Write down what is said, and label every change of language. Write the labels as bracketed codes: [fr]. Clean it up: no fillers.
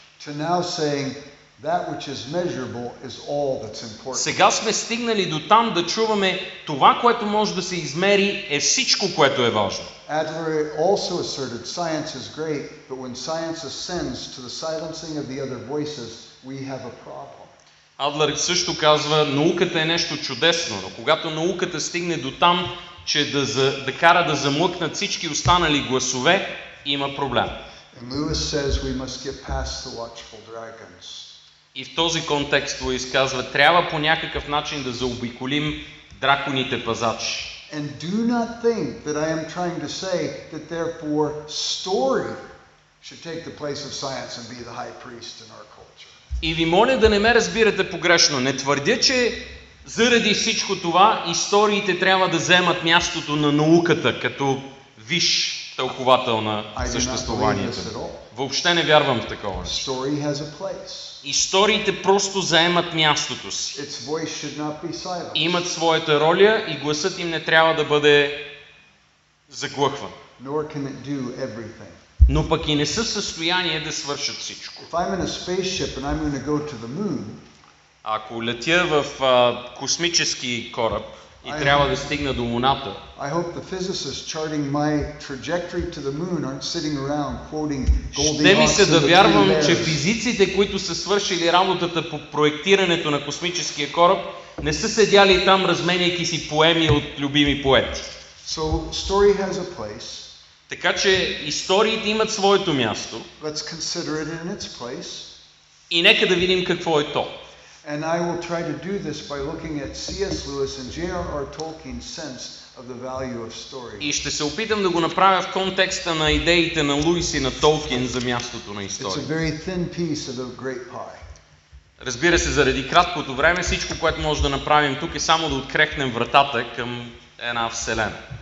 [en] To now saying that which is measurable is all that's important. [bg] Сега сме стигнали до там да чуваме, това, което може да се измери, е всичко, което е важно. [en] Adler also asserted science is great, but when science ascends to the silencing of the other voices, we have a problem. [bg] Адлер също казва, науката е нещо чудесно, но когато науката стигне до там, че да кара да замлъкнат всички останали гласове, има проблем. [en] And Lewis says we must get past the watchful dragons. [bg] И в този контекст Луис казва, трябва по някакъв начин да заобиколим драконите пазачи. [en] And do not think that I am trying to say that therefore story should take the place of science and be the high priest in our culture. [bg] И ви моля да не ме разбирате погрешно. Не твърдя, че заради всичко това историите трябва да вземат мястото на науката като висш тълковател на съществуванието. Въобще не вярвам в такова. [en] Story has a place. [bg] Историите просто заемат мястото си. [en] Its voice should not be silenced. [bg] Имат своята роля и гласът им не трябва да бъде заглъхван. [en] Nor can it do everything. [bg] Но пък и не са в състояние да свършат всичко. [en] If I'm in a spaceship and I'm going to go to the moon, [bg] ако летя в космически кораб и трябва да стигна до Луната, [en] I hope the physicists charting my trajectory to the moon aren't sitting around quoting [bg] ще ми [en] Goldilocks [bg] се [en] and [bg] да [en] the [bg] вярвам, [en] Three [bg] че [en] Bears. [bg] физиците, които са свършили работата по проектирането на космическия кораб, не са седяли там, разменяйки си поеми от любими поети. [en] So story has a place. [bg] Така че историите имат своето място [en] Let's consider it in its place. [bg] и нека да видим какво е то. [en] And I will try to do this by looking at C.S. Lewis and J.R.R. Tolkien's sense of the value of story. [bg] И ще се опитам да го направя в контекста на идеите на Луис и на Толкин за мястото на [en] It's a [bg] историята. [en] very thin piece of a great pie. [bg] Разбира се, заради краткото време, всичко, което може да направим тук е само да открехнем вратата към една вселена.